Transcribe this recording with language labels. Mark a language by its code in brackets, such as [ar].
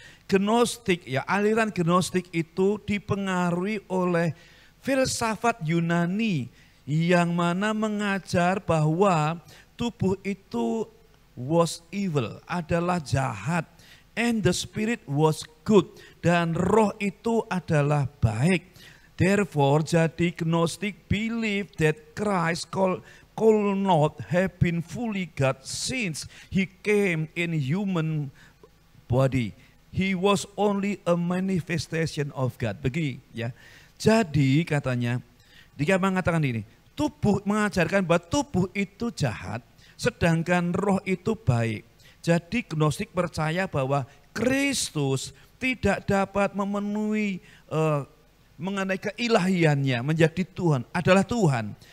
[id] Gnostik, ya aliran Gnostik itu dipengaruhi oleh filsafat Yunani yang mana mengajar bahwa tubuh itu [en] was evil, [id] adalah jahat, [en] and the spirit was good, [id] dan roh itu adalah baik. [en] Therefore, [id] jadi [en] Gnostic believe that Christ could not have been fully God since he came in human body. He was only a manifestation of God. [id] Begini ya. Jadi katanya, dia mengatakan ini, tubuh mengajarkan bahwa tubuh itu jahat, sedangkan roh itu baik. Jadi Gnostik percaya bahwa Kristus tidak dapat memenuhi mengenai keilahiannya, menjadi Tuhan, adalah Tuhan.